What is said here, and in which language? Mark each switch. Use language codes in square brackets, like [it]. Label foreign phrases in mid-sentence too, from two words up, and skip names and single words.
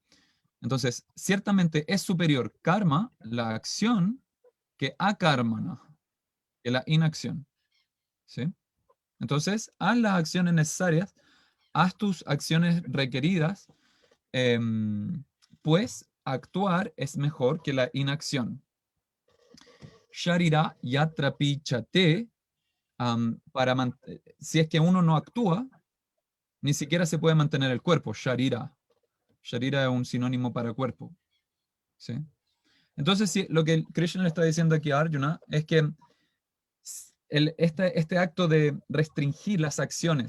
[es] Entonces, ciertamente es superior karma, la acción, que akarmana, que la inacción. ¿Sí? Entonces, haz las acciones necesarias, haz tus acciones requeridas, pues actuar es mejor que la inacción. [sa] Sharira yatra pichate, [es] si es que uno no actúa, ni siquiera se puede mantener el cuerpo, sharira. Sharira es un sinónimo para cuerpo. ¿Sí? Entonces, lo que Krishna le está diciendo aquí a Arjuna es que este acto de restringir las acciones,